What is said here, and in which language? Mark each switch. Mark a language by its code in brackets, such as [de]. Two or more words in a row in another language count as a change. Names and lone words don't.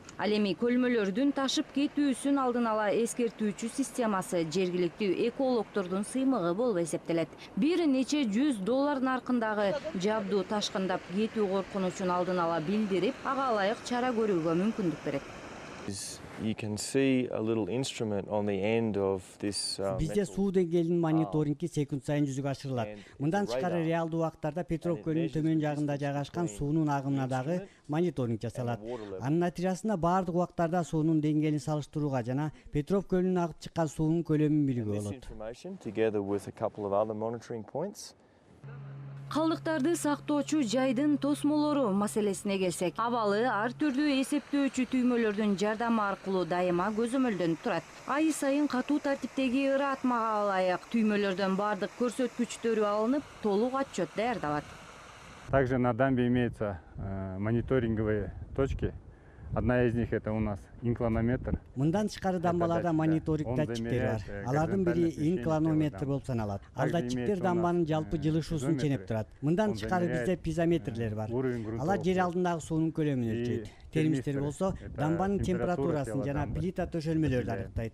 [ky] Ал эми көлмөлөрдүн ташып кетүүсүн алдын ала эскертүүчү системасы жергиликтүү экологдордун сыймыгы болуп эсептелет. Бир нече $100 наркындагы жабдуу ташкындап кетүү коркунучун алдын ала билдирип, ага ылайык чара көрүүгө мүмкүндүк берет. [en] You can see a little instrument on the end of this [ky] Бизде суу деңгээлинин мониторинги секунд сайын жүзүгө ашырылат. Мындан тышкары реалдуу убактарда Петров көлүнүн төмөн жагында жайгашкан суунун агымына дагы мониторинг жасалат. Анын натыйжасында бардык убактарда суунун деңгээлин салыштырууга жана Петров көлүнүн агып чыккан суунун көлөмүн билүүгө болот. Калдыктарды сактоочу жайдын тосмолору маселесине келсек, абалы ар түрдүү эсептөөчү түймөлөрдүн жардамы аркылуу дайыма көзөмөлдөнүп турат. Ай сайын катуу тартиптеги ыры атмага ылайык түймөлөрдөн бардык көрсөткүчтөрү алынып, толук отчет даярдалат. [ru] Также на дамбе имеются мониторинговые точки. Одна из них это у нас инкланометр. [ky] Мындан тышкары дамбаларда мониторинг датчиктери бар. Алардын бири инкланометр болуп саналат. Ал датчиктер дамбанын жалпы жылышуусун ченеп турат. Мындан тышкары бизде пизометрлер бар. Алар жер алдындагы суунун көлөмүн өлчөйт. Термистер болсо дамбанын температурасын жана плита төшөлмөлөрдү аныктайт.